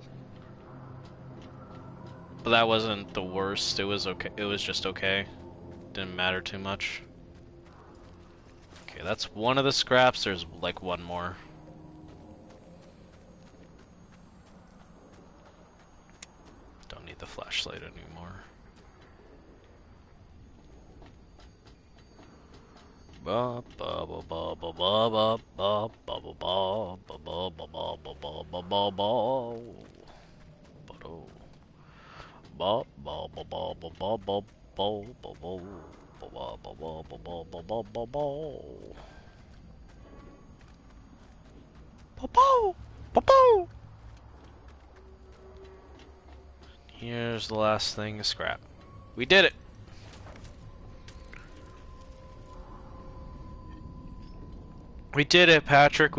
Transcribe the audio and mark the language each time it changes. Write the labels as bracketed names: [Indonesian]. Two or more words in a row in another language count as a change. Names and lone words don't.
[English] But that wasn't the worst. It was okay. It was just okay. Didn't matter too much. Okay, that's one of the scraps. There's like one more. Don't need the flashlight anymore. Ba ba ba ba ba ba ba ba ba ba ba ba ba ba ba ba ba ba ba. Ba ba ba ba ba ba ba ba ba ba ba ba ba ba ba ba ba. Ba-bow! Ba-bow! Here's the last thing to scrap. We did it! We did it, Patrick.